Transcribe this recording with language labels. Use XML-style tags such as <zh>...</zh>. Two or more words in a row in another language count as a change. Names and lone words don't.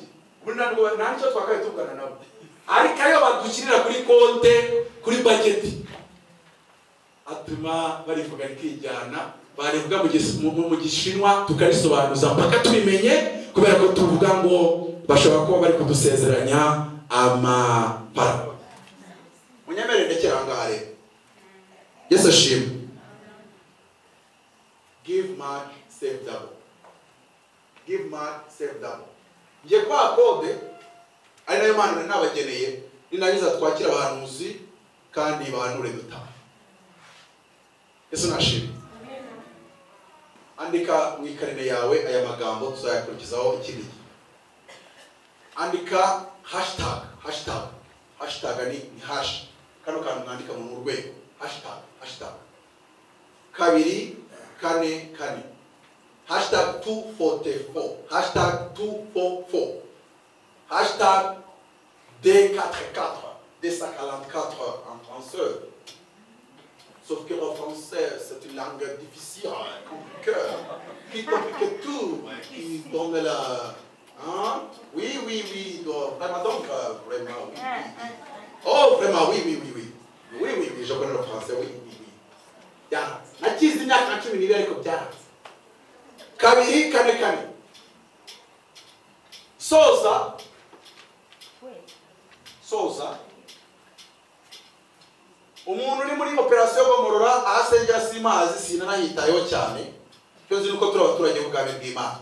<rw>Nta nicyo twakaye tuvugana nabo, ariko ayo badushyirira kuri konte kuri bageti atuma barivuga rikijyana, barivuga mu gishinwa tukarisobanuza mpaka tubimenye, kubera ko tuvuga ngo bashobora kuba bari kudusezeranya amapara. Munyemerere ndekera ngaha rero. Yesu ashimwe.</rw> <en>Give much, save double. Give much, save double.</en> <rw>Ngiye kwa kode ari nayo Imana nabageneye, ninangiza twakira abahanuzi kandi bahanure dutaha. Yesu nashimwe. Andika mu ikarine yawe aya magambo tuzayakurikizaho ikindi. Andika hashtag ni hash, kano kantu mwandika mu rwego hashtag 2 4 4 hashtag 244 hashtag 244 hashtag D44 D144</rw> <fr>en français. Sauf que le français c'est une langue difficile, compliquée, qui complique tout, qui donne la hein? Oui, vraiment donc vraiment oui. Oh vraiment oui, je connais le français, oui.</fr> <rw>Ya, nakizi imyaka 12 ariko byaranze. 2 4 4 soza umuntu uri muri operation gomorora ahasengera simazi sinanahitayeho cyane, cyo nzi nuko turi abaturage b'ubwami bw'Imana.</rw>